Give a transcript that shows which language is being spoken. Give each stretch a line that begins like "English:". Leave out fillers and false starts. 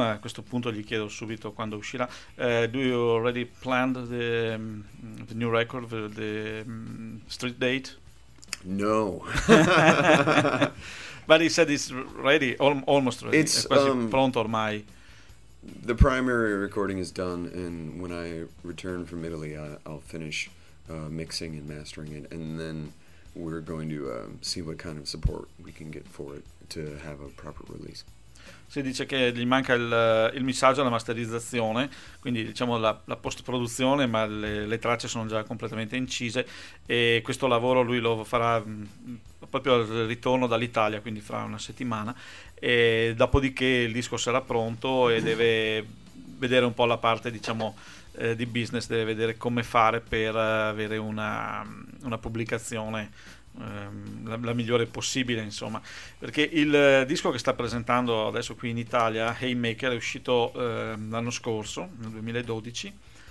Italian: A questo punto gli chiedo subito quando uscirà.
English: Do you already planned the new record, the street date? No. But he said it's ready, almost ready. It's
Italian: quasi pronto ormai.
English: The primary recording is done, and when I return from Italy, I'll finish mixing and mastering it, and then we're going to see what kind of support we can get for it to have a proper release.
Italian: Si dice che gli manca il missaggio alla masterizzazione, quindi diciamo la post-produzione, ma le tracce sono già completamente incise, e questo lavoro lui lo farà proprio al ritorno dall'Italia, quindi fra una settimana, e dopodiché il disco sarà pronto e deve vedere un po' la parte, diciamo, di business, deve vedere come fare per avere una pubblicazione la migliore possibile, insomma, perché il disco che sta presentando adesso qui in Italia, Haymaker, è uscito l'anno scorso, nel 2012,